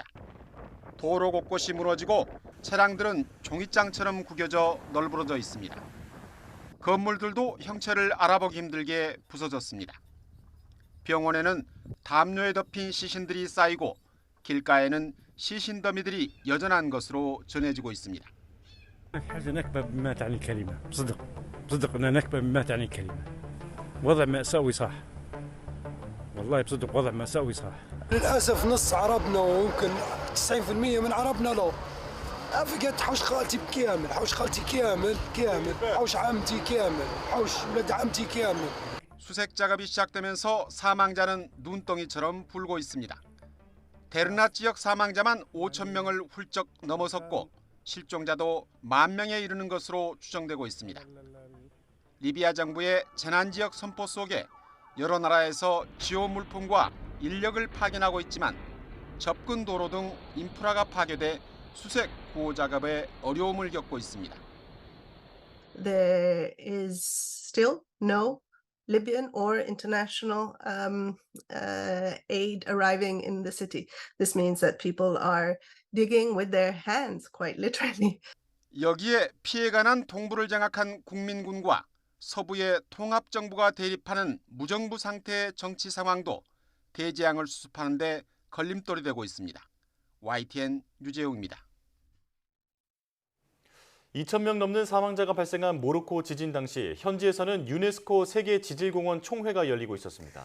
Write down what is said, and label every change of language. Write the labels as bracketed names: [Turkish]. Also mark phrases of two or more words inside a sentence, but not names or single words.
[Korean] 도로 곳곳이 무너지고 차량들은 종잇장처럼 구겨져 널브러져 있습니다. 건물들도 형체를 알아보기 힘들게 부서졌습니다. 병원에는 담요에 덮인 시신들이 쌓이고 길가에는 시신 더미들이 여전한 것으로 전해지고 있습니다. [Arabic] هذا نكبة بما تعني الكلمة بصدق أنها نكبة بما تعني الكلمة وضع مأساوي صح والله بصدق وضع مأساوي صح للأسف نص عربنا ويمكن 90% من عربنا لا فقدت حوش خالتي بكامل حوش خالتي كامل حوش عمتي كامل حوش ولد عمتي كامل [Korean] 수색 작업이 시작되면서 사망자는 눈덩이처럼 불고 있습니다. 데르나 지역 사망자만 5천 명을 훌쩍 넘어섰고 실종자도 1만 명에 이르는 것으로 추정되고 있습니다. 리비아 정부의 재난지역 선포 속에 여러 나라에서 지원 물품과 인력을 파견하고 있지만 접근 도로 등 인프라가 파괴돼 수색 구호 작업에 어려움을 겪고 있습니다. [English] There is still no Libyan or international aid arriving in the city. This means that people are digging with their hands, quite literally. [Korean] 여기에 피해가 난 동부를 장악한 국민군과 서부의 통합정부가 대립하는 무정부 상태의 정치 상황도 대재앙을 수습하는 데 걸림돌이 되고 있습니다. YTN 유재용입니다. 2,000명 넘는 사망자가 발생한 모로코 지진 당시 현지에서는 유네스코 세계지질공원 총회가 열리고 있었습니다.